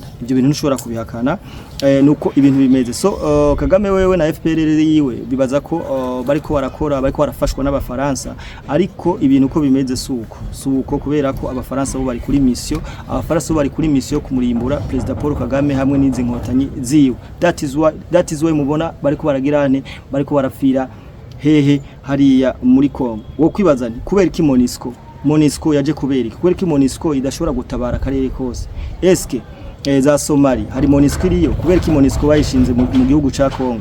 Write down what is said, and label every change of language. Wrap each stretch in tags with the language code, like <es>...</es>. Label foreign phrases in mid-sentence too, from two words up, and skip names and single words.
<rn>Ibyo bintu ntushobora kubihakana nuko ibintu bimeze. So Kagame wewe na FPR yiwe bibaza ko bariko barafashwa n'abafaransa ariko ibintu uko bimeze suko kubera ko abafaransa bo bari kuri mission kumurimbura President Paul Kagame hamwe n'izi nkotanyi ziwe.</rn> <en>That is why</en> <rn>mubona bariko baragirane bariko barafira hehe hariya muri Kongo. Wo kwibaza ni kubera iki Monisco yaje kubera iki Monisco idashobora gutabara akarere kose. Eske za Somali hari Monisco iriyo kubera iki Monisco bayishinze mu gihugu ca Kongo.</rn>